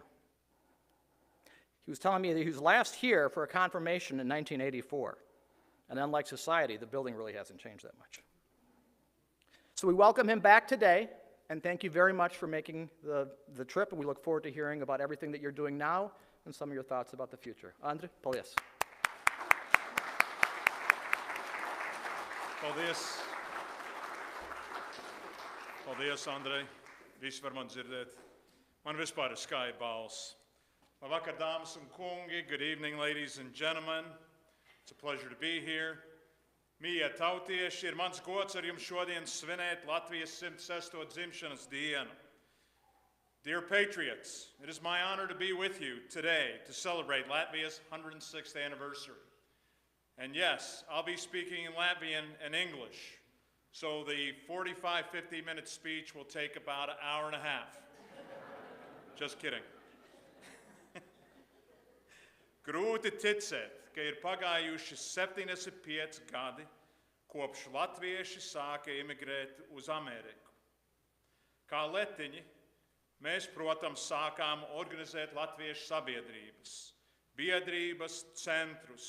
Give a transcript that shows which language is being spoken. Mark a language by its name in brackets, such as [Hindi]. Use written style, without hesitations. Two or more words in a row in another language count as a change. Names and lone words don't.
[English] He was telling me that he was last here for a confirmation in 1984. And unlike society, the building really hasn't changed that much. So we welcome him back today, and thank you very much for making the trip, and we look forward to hearing about everything that you're doing now and some of your thoughts about the future. [Latvian] Andri, paldies. Paldies. Paldies, Andrej. Visi var man dzirdēt. Man vispār ir skaidra balss. Labvakar, dāmas un kungi. [English] Good evening, ladies and gentlemen. It's a pleasure to be here. [Latvian] Mīļie tautieši, ir mans gods ar jums šodien svinēt Latvijas 106. dzimšanas dienu. [English] Dear patriots, it is my honor to be with you today to celebrate Latvia's 106th anniversary. And yes, I'll be speaking in Latvian and English, so the 45-50-minute speech will take about an hour and a half. Just kidding. [Latvian] Grūti ticēt, ka ir pagājuši 75 gadi, kopš latvieši sāka imigrēt uz Ameriku. Kā letiņi, mēs, protams, sākām organizēt latviešu sabiedrības, biedrības centrus,